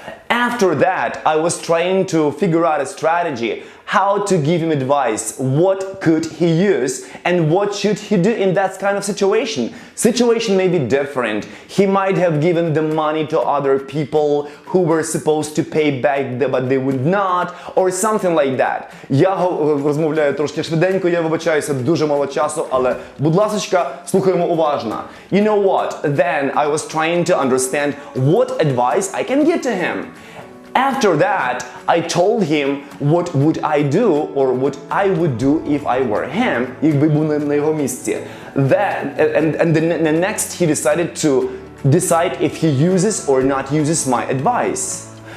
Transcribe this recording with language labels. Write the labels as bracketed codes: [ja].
[en] After that, I was trying to figure out a strategy, how to give him advice, what could he use, and what should he do in that kind of situation. Situation may be different. He might have given the money to other people who were supposed to pay back, but they would not, or something like that. [uk] Я розмовляю трошки швиденько, я вибачаюся, дуже мало часу, але, будь ласочка, слухаємо уважно. [en] You know what? Then I was trying to understand what advice I can give to him. After that, I told him what would I do or what I would do if I were him, [uk] якби був на його місці. [en] Then, and the next he decided to decide if he uses or not uses my advice.